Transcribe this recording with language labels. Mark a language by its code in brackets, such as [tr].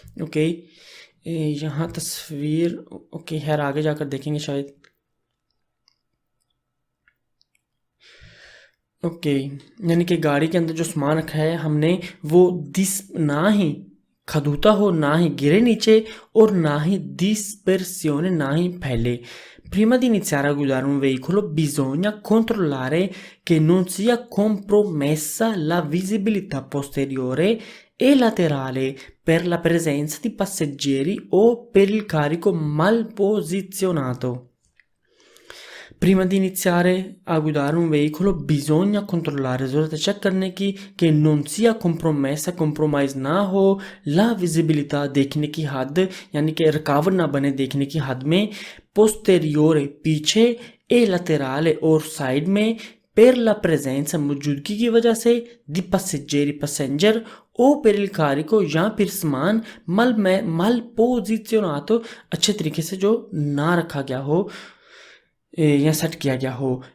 [hi] Okay, यहाँ तस्वीर okay खैर आगे जाकर देखेंगे शायद। ओके, यानी कि गाड़ी के अंदर जो सामान रखा है हमने वो ना ही खदूता हो, ना ही गिरे नीचे और ना ही dispersione ना ही फैले। [it] Prima di iniziare a guidare un veicolo bisogna controllare che non sia compromessa la visibilità posteriore e laterale per la presenza di passeggeri o per il carico mal posizionato. Prima di iniziare a guidare un veicolo bisogna controllare, [hi] ज़रूरत है check करने की कि [it] non sia compromessa, [hi] compromise ना हो, [it] la visibilità [hi] देखने की हद यानी कि रुकावट ना बने देखने की हद में, [it] posteriore [hi] पीछे, [it] e laterale [hi] और साइड में, [it] per la presenza [hi] मौजूदगी की वजह से, [it] di passeggeri [hi] passenger [it] o per il carico [hi] या फिर सामान [it] mal posizionato [hi] अच्छे तरीके से जो ना रखा गया हो या सेट किया गया हो।